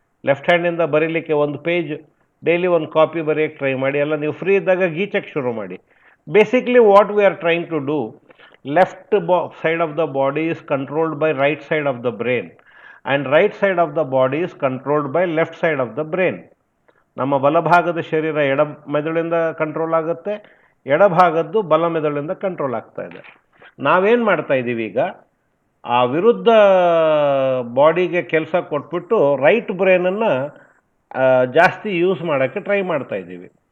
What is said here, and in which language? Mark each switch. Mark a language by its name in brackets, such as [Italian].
[Kannada] Left hand ಇಂದ ಬರೀಲಿಕ್ಕೆ ಒಂದು ಪೇಜ್ ಡೈಲಿ ಒಂದು ಕಾಪಿ ಬರೆಯಕ್ಕೆ ಟ್ರೈ ಮಾಡಿ. ಎಲ್ಲ ನೀವು ಫ್ರೀ ಇದ್ದಾಗ ಗೀಚಕ್ಕೆ ಶುರು ಮಾಡಿ. [English] Basically what we are trying to do, left side of the body is controlled by right side of the brain, and right side of the body is controlled by left side of the brain. [Kannada] ನಮ್ಮ ಬಲಭಾಗದ ಶರೀರ ಎಡ ಮೆದುಳಿಂದ control ಆಗುತ್ತೆ, ಎಡಭಾಗದ್ದು ಬಲ ಮೆದುಳಿಂದ control ಆಗ್ತಾ ಇದೆ. ನಾವೇನು ಮಾಡ್ತಾ ಇದ್ದೀವಿ ಈಗ, ಆ ವಿರುದ್ಧ ಬಾಡಿಗೆ ಕೆಲಸ ಕೊಟ್ಬಿಟ್ಟು ರೈಟ್ ಬ್ರೈನನ್ನು ಜಾಸ್ತಿ ಯೂಸ್ ಮಾಡೋಕ್ಕೆ ಟ್ರೈ ಮಾಡ್ತಾ ಇದ್ದೀವಿ.